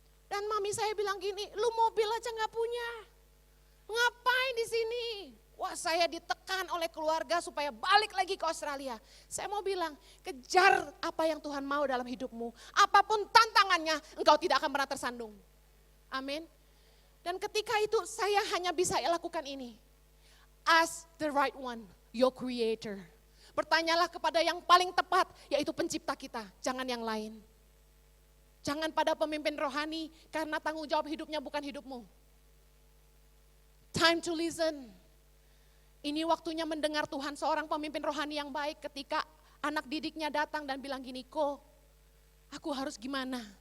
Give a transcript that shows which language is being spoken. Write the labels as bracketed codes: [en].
[id] Dan mami saya bilang gini, lu mobil aja nggak punya, ngapain di sini? Wah, saya ditekan oleh keluarga supaya balik lagi ke Australia. Saya mau bilang, kejar apa yang Tuhan mau dalam hidupmu. Apapun tantangannya, engkau tidak akan pernah tersandung. Amin. Dan ketika itu saya hanya bisa lakukan ini. [en] Ask the right one, your creator. [id] Bertanyalah kepada yang paling tepat, yaitu pencipta kita, jangan yang lain. Jangan pada pemimpin rohani, karena tanggung jawab hidupnya bukan hidupmu. [en] Time to listen. [id] Ini waktunya mendengar Tuhan, seorang pemimpin rohani yang baik ketika anak didiknya datang dan bilang gini, Ko, aku harus gimana?